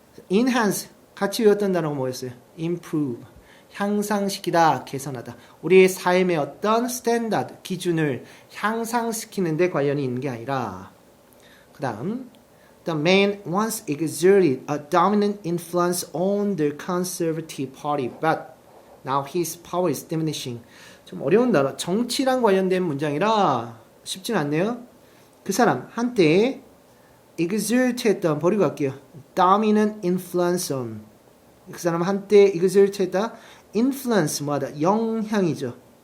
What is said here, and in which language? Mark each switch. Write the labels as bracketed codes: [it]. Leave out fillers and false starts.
[ko] enhance 같이 외웠던 단어가 뭐였어요? improve 향상시키다, 개선하다. 우리의 삶의 어떤 standard 기준을 향상시키는 데 관련이 있는 게 아니라. [en] 그 다음 The man once exerted a dominant influence on the Conservative Party, but now his power is diminishing. [ko] 좀 어려운 단어. 정치랑 관련된 문장이라 쉽진 않네요. 그 사람 한때 exert 했던, 버리고 갈게요. [en] dominant influence on. [ko] 그 사람 한때 exert 했다. influence 뭐하다? 영향이죠.